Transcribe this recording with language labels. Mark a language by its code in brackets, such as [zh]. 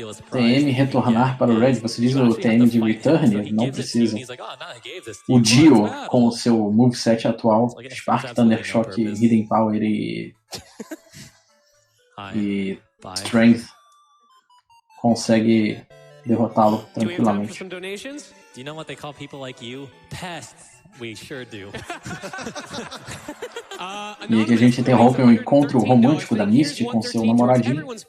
[pt] TM retornar para o Red. Você diz o TM de Return? Não precisa. O Dio, com o seu moveset atual, Spark, Thunder Shock, Hidden Power e Strength, consegue derrotá-lo tranquilamente. [en] Do you know what they call people like you? Pests. We sure do. [pt] E aqui a gente interrompe um encontro romântico da Misty com seu namoradinho.